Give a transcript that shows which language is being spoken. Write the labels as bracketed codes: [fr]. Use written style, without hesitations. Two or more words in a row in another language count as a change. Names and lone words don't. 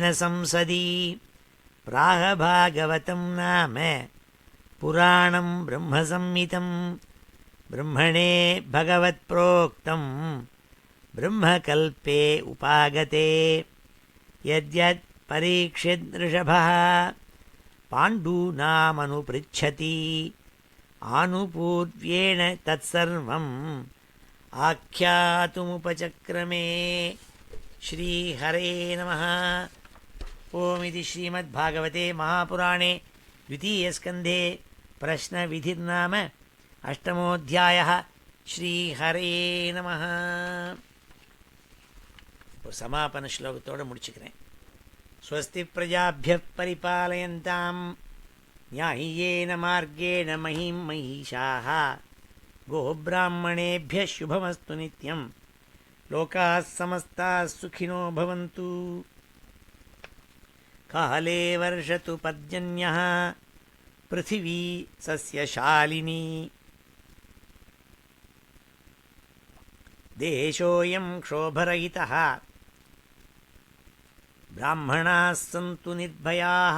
[sa] संसदि प्राह भागवतं नाम पुराणं ब्रह्मसंहितं ब्रह्मणे भगवत्प्रोक्तं ब्रह्मकल्पे उपागते यद्यत् परीक्षिदृषभः पाण्डूनामनुपृच्छति आनुपूर्व्येण तत्सर्वम् आख्यातुमुपचक्रमे श्रीहरे नमः। ओमिति श्रीमद्भागवते महापुराणे द्वितीयस्कन्धे प्रश्नविधिर्नाम अष्टमोऽध्यायः। श्रीहरे நமः. [ta] இப்போ சமாபன ஸ்லோகத்தோடு முடிச்சுக்கிறேன். [sa] स्वस्ति प्रजाभ्यः परिपालयन्ताम् न्याय्येन मार्गेण महीं महिषाः गोब्राह्मणेभ्यः शुभमस्तु नित्यं लोकाः समस्ताः सुखिनो भवन्तु. काले वर्षतु पर्जन्यः पृथिवी सस्यशालिनी देशोऽयं क्षोभरहितः ब्राह्मणाः सन्तु निर्भयाः.